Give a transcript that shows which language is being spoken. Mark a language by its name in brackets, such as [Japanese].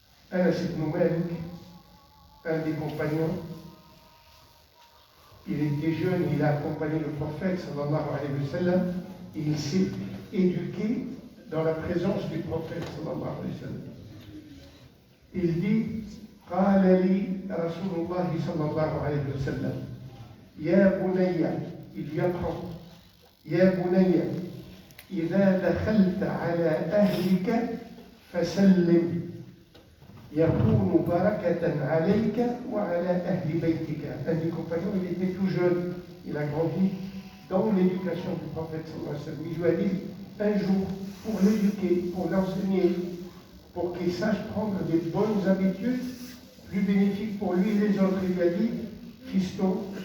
[French] Anas ibn Malik, un des compagnons, il était jeune, il a accompagné le prophète sallallahu alayhi wa sallam, et il s'est éduqué dans la présence du prophète sallallahu alayhi wa sallam. Il dit, [Arabic] قال لي رسول الله صلى الله عليه وسلم يا بني, [French] il lui apprend, [Arabic] يا بني إذا دخلت على أهلك فسلم يكون بركة عليك وعلى أهل بيتك. [French] Un des compagnons, il était tout jeune, il a grandi dans l'éducation du prophète sallallahu alayhi wa sallam. Il lui a dit un jour, pour l'éduquer, pour l'enseigner, pour qu'il sache prendre des bonnes habitudes plus bénéfiques pour lui et les autres, il lui a dit, fiston,